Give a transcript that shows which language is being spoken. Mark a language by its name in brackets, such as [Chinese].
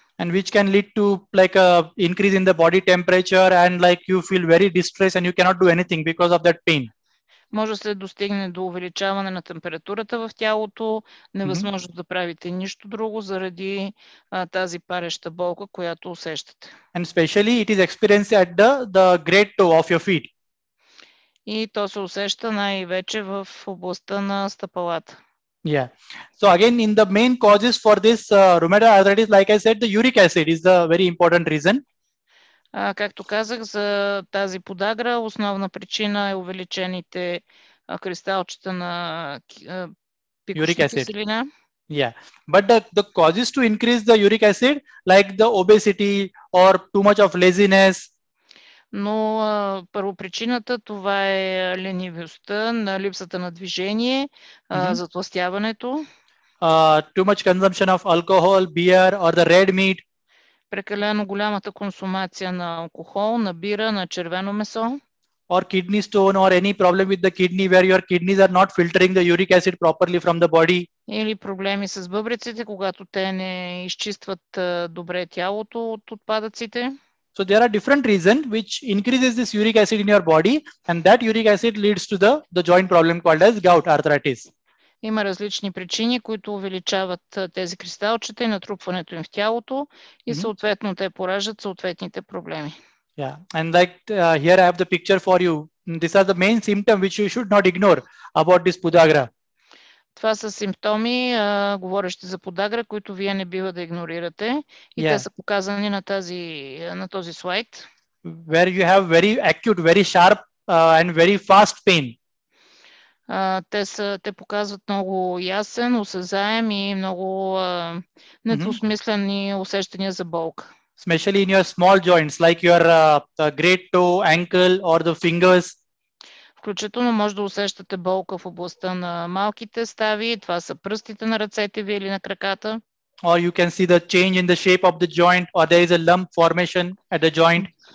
[English] And which can lead to like a increase in the body temperature, and like you feel very distressed and you cannot do anything because of that pain. [Bulgarian] Може да се достигне до увеличаване на температурата в тялото, невъзможно да правите нищо друго заради тази пареща болка, която усещате. [English] And especially it is experienced at the great toe of your feet. [Bulgarian] И то се усеща най-вече в областта на стъпалата. [English] Yeah. So again, in the main causes for this rheumatoid arthritis, like I said, the uric acid is the very important reason. [Bulgarian] Както казах, за тази подагра основна причина е увеличените кристалчета на пикочна киселина. [English] Yeah, but the causes to increase the uric acid, like the obesity or too much of laziness. [Bulgarian] Но първопричината това е ленивостта, на липсата на движение, затлъстяването. [English] Too much consumption of alcohol, beer or the red meat. [Bulgarian] Прекалено голямата консумация на алкохол, на бира, на червено месо. [English] Or kidney stone or any problem with the kidney where your kidneys are not filtering the uric acid properly from the body. [Bulgarian] Или проблеми с бъбреците, когато те не изчистват добре тялото от отпадъците. [English] So there are different reasons which increases this uric acid in your body, and that uric acid leads to the joint problem called as gout arthritis. [Bulgarian] Има различни причини, които увеличават тези кристалчета и натрупването им в тялото и съответно те пораждат съответните проблеми. [English] Yeah, and like here I have the picture for you. These are the main symptoms which you should not ignore about this podagra. [Bulgarian] Това са симптоми, говорещи за подагра, които вие не бива да игнорирате. И те са показани на този слайд. [English] Where you have very acute, very sharp and very fast pain. [Bulgarian] Те показват много ясен, осезаем и много недвусмислени усещания за болка. [English] Especially in your small joints, like your great toe, ankle or the fingers. [Bulgarian] Включително може да усещате болка в областта на малките стави, това са пръстите на ръцете ви или на краката. [English] Or you can see the change in the shape of the joint, or there is a lump formation at the joint.